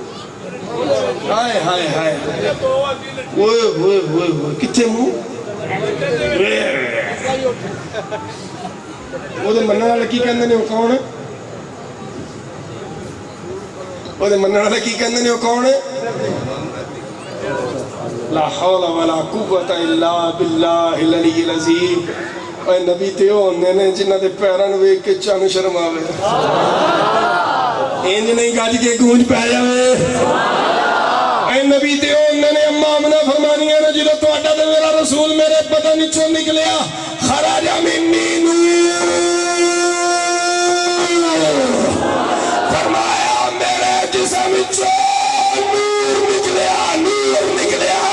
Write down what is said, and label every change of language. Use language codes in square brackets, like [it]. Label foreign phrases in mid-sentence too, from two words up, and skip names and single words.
[pa] ਹਾਏ ਹਾਏ ਹਾਏ ਓਏ ਹੋਏ ਹੋਏ ਹੋਏ ਕਿੱਥੇ ਮੂੰਹ? ਓਦੇ ਮੰਨਣ ਵਾਲੇ ਕੀ ਕਹਿੰਦੇ ਨੇ? ਓ ਕੌਣ ਹੈ? ਓਦੇ ਮੰਨਣ ਵਾਲੇ ਕੀ ਕਹਿੰਦੇ ਨੇ? ਓ ਕੌਣ ਹੈ? [ar] لا حول ولا قوة إلا بالله العلي العظيم. [pa] ਓਏ ਨਬੀ ਤੇ ਹੁੰਦੇ ਨੇ ਜਿਨ੍ਹਾਂ ਦੇ ਪੈਰਾਂ ਨੂੰ ਵੇਖ ਕੇ ਚੰਨ ਸ਼ਰਮ ਆਵੇ, ਇੰਝ ਨਹੀਂ ਗੱਜ ਕੇ ਗੂੰਜ ਪੈ ਜਾਵੇ। ਓਏ ਨਬੀ ਤੇ ਹੁੰਦੇ ਨੇ ਅੰਮਾ ਆਮਨਾ ਫ਼ਰਮਾਨੀਆਂ ਨੇ ਜਦੋਂ ਤੁਹਾਡਾ ਤੇ ਮੇਰਾ ਰਸੂਲ ਮੇਰੇ ਬਦਨ ਵਿਚੋਂ ਨਿਕਲਿਆ, [ar] خرج مني نور, [pa] ਫ਼ਰਮਾਇਆ ਮੇਰੇ ਜਿਸਮ ਵਿਚੋਂ ਨੂਰ ਨਿਕਲਿਆ, ਨੂਰ ਨਿਕਲਿਆ।